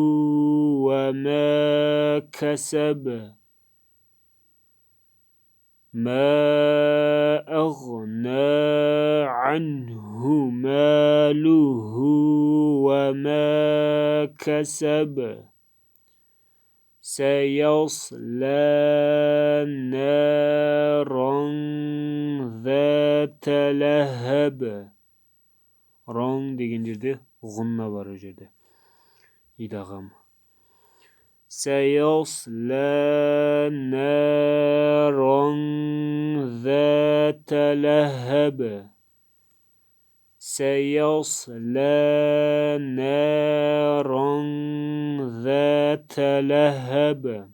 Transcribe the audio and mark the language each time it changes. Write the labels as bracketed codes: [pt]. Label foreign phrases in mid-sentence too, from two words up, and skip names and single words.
[ar] وما كسب ما أغنى عنه ماله وما كسب سيصلى نارا ذات لهب. [kk] Рон деген жерде ғұнна бар о жерде. Идағам. [ar] سيصلى نارا ذات لهب. سيصلى نارا ذات لهب.